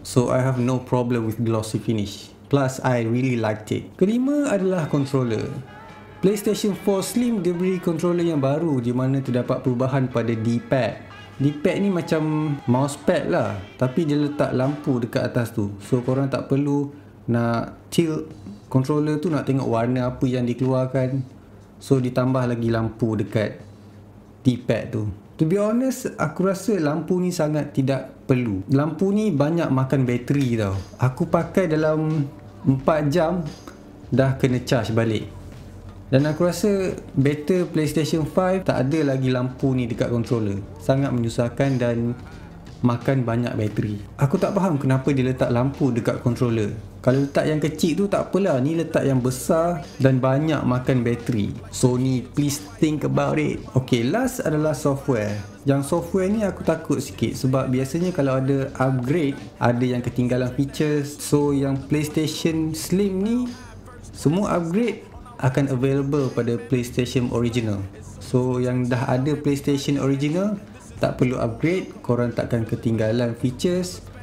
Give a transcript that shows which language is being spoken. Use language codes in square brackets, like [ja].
[en] So I have no problem with glossy finish. Plus I really liked it. [ms] Kelima adalah controller. PlayStation 4 Slim diberi controller yang baru di mana terdapat perubahan pada D-pad. D-pad ni macam mousepad lah, tapi dia letak lampu dekat atas tu. So korang tak perlu nak tilt controller tu nak tengok warna apa yang dikeluarkan. So ditambah lagi lampu dekat D-pad tu. [en] To be honest, [ms] aku rasa lampu ni sangat tidak perlu. Lampu ni banyak makan bateri tau. Aku pakai dalam 4 jam dah kena charge balik. Dan aku rasa better PlayStation 5 tak ada lagi lampu ni dekat controller. Sangat menyusahkan dan makan banyak bateri. Aku tak faham kenapa dia letak lampu dekat controller. Kalau letak yang kecil tu tak apalah, ni letak yang besar dan banyak makan bateri. [en] Sony, please think about it. [ms] Okay, last adalah software. Yang software ni aku takut sikit sebab biasanya kalau ada upgrade, ada yang ketinggalan features. So yang PlayStation Slim ni, semua upgrade akan available pada PlayStation original. So yang dah ada PlayStation original tak perlu upgrade, korang takkan ketinggalan features.